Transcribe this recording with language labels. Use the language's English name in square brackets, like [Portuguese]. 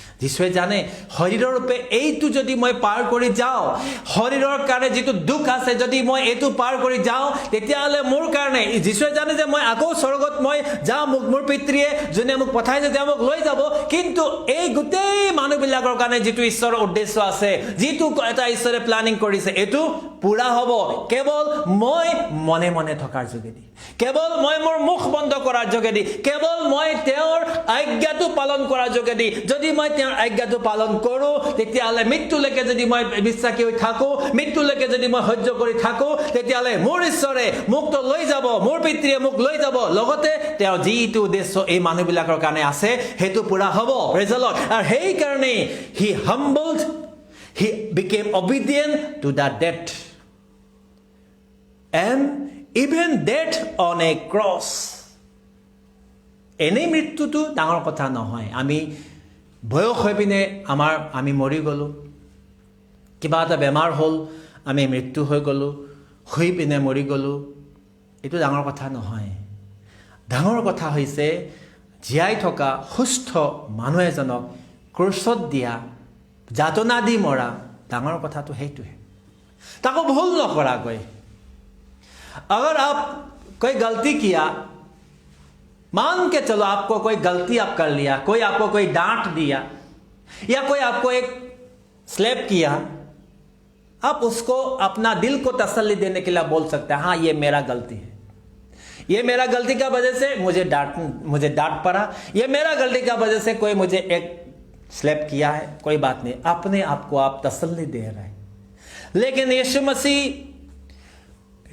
[Assamese] যীশুৱে জানে শৰীৰৰ ৰূপে এইটো যদি মই পাৰ কৰি যাওঁ, শৰীৰৰ কাৰণে যিটো দুখ আছে যদি মই এইটো পাৰ কৰি যাওঁ, তেতিয়াহ'লে মোৰ কাৰণে, যীশুৱে জানে যে মই আকৌ স্বৰ্গত মই যাম, মোৰ পিতৃয়ে যোনে মোক পঠাইছে তেওঁ মোক লৈ যাব, কিন্তু এই গোটেই মানুহবিলাকৰ কাৰণে যিটো ঈশ্বৰৰ উদ্দেশ্য আছে, যিটো এটা ঈশ্বৰে প্লানিং কৰিছে, এইটো পূৰা হ'ব কেৱল মই মনে মনে থকাৰ যোগেদি, কেৱল মই মোৰ মুখ বন্ধ কৰাৰ যোগেদি, কেৱল মই তেওঁৰ আজ্ঞাটো পালন কৰাৰ যোগেদি। যদি মই তেওঁৰ আজ্ঞাটো পালন কৰোঁ, তেতিয়াহ'লে মৃত্যুলৈকে যদি মই বিশ্বাসী হৈ থাকোঁ, মৃত্যুলৈকে যদি মই সহ্য কৰি থাকোঁ, তেতিয়াহ'লে মোৰ ঈশ্বৰে মোকতো লৈ যাব, মোৰ পিতৃয়ে মোক লৈ যাব, লগতে তেওঁ যিটো উদ্দেশ্য এই মানুহবিলাকৰ কাৰণে আছে সেইটো পূৰা হ'ব। [English] Praise the lord. [Assamese] আৰু সেইকাৰণে হি [English] humbled, he became obedient to the death, and even death on a cross. [Assamese] এনেই মৃত্যুটো ডাঙৰ কথা নহয়। আমি বয়স হৈ পিনে আমি মৰি গ'লোঁ, কিবা এটা বেমাৰ হ'ল, আমি মৃত্যু হৈ গ'লোঁ, শুই পিনে মৰি গ'লোঁ, এইটো ডাঙৰ কথা নহয়। ডাঙৰ কথা হৈছে জীয়াই থকা সুস্থ মানুহ এজনক ক্ৰুচত দিয়া, যাতনা দি মৰা, ডাঙৰ কথাটো সেইটোৱে, তাকো ভুল নকৰাকৈ। [Hindi] अगर आप कोई गलती किया, मान के चलो आपको कोई गलती आप कर लिया, कोई आपको कोई डांट दिया या कोई आपको एक स्लैप किया, आप उसको अपना दिल को तसल्ली देने के लिए बोल सकते हैं, हाँ ये मेरा गलती है, ये मेरा गलती का वजह से मुझे डांट पड़ा, ये मेरा गलती का वजह से कोई मुझे एक स्लैप किया है, कोई बात नहीं, अपने आप को आप तसल्ली दे रहे हैं। लेकिन यीशु मसीह